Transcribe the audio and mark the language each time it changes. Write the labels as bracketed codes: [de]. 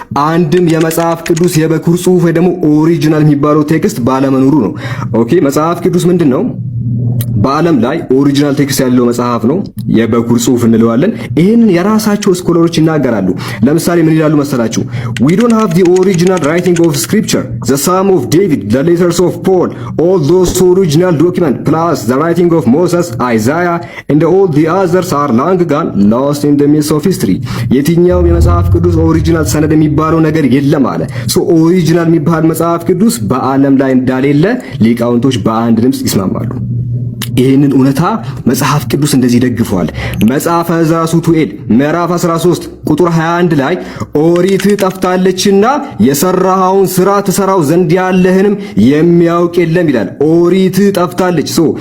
[am] አንድም የመጽሐፍ ቅዱስ የበኩር ጽሑፍ ወይ ደግሞ ኦሪጂናል የሚባለው ቴክስት ባለመኖሩ ነው። መጽሐፍ ቅዱስ ምንድነው? በዓለም ላይ ኦሪጂናል ቴክስት ያለው መጽሐፍ ነው፣ የበኩር ጽሑፍ እንለዋለን። ይሄንን የራሳቸው ስኮለሮች ይናገራሉ። ለምሳሌ ምን ይላሉ መሰላችሁ? [en] we don't have the original writing of scripture, the psalm of David, the letters of Paul, all those original document plus the writing of Moses, Isaiah and all the others are long gone, lost in the midst of history. [am] የትኛው የመጽሐፍ ቅዱስ ኦሪጂናል ሰነድ የሚባለው ነገር የለም አለ። ኦሪጂናል የሚባል መጽሐፍ ቅዱስ በዓለም ላይ እንዳሌለ ሊቃውንቶች በአንድ ድምፅ ይስማማሉ። ይህንን እውነታ መጽሐፍ ቅዱስ እንደዚህ ደግፈዋል። መጽሐፈ ዕዝራ ሱቱኤል ምዕራፍ 13 ቁጥር 21 ላይ ኦሪት ጠፍታለችና የሰራኸውን ስራ ትሰራው ዘንድ ያለህንም የሚያውቅ የለም ይላል። ኦሪት ጠፍታለች።